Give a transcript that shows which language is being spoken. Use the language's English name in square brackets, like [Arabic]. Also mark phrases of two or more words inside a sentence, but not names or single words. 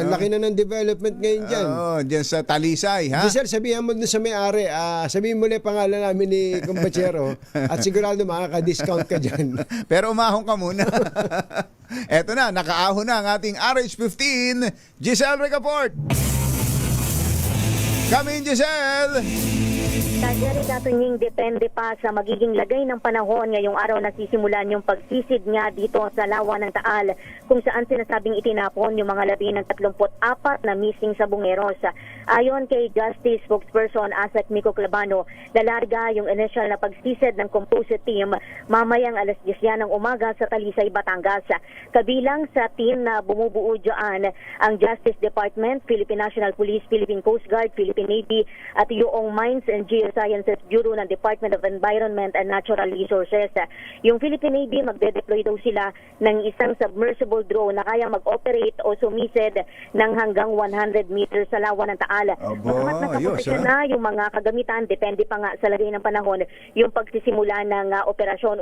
[Filipino] Laki na ng development ngayon dyan. Dyan sa Talisay, ha? Giselle, sabihan mo dun sa may-ari, sabihin mo na yung pangalan namin ni Kumbachero at sigurado makaka-discount ka dyan. Pero umahon ka muna. Eto na, nakaahon na ang ating RH15, Giselle Ricaport. [English] Come in, Giselle! [Filipino] Tajari Datunying, depende pa sa magiging lagay ng panahon ngayong araw na sisimulan yung pagsisid nga dito sa lawa ng Taal kung saan sinasabing itinapon yung mga labi ng 34 na missing sa Bungeros. Ayon kay [English] Justice spokesperson [Filipino] Asek Miko Clabano, lalarga yung initial na pagsisid ng composite team mamayang alas 10 ng umaga sa Talisay, Batangas. Kabilang sa team na bumubuo dyan ang Justice Department, Philippine National Police, Philippine Coast Guard, Philippine Navy at yung Mines and and Geosciences Bureau ng Department of Environment and Natural Resources. Yung Philippine Navy, magde-deploy daw sila ng isang [English] submersible drone [Filipino] na kaya mag-operate o sumisid ng hanggang 100 meters sa lawa ng Taal. Bagamat nakaposisyon na yung mga kagamitan, depende pa nga sa lagay ng panahon yung pagsisimula ng operasyon.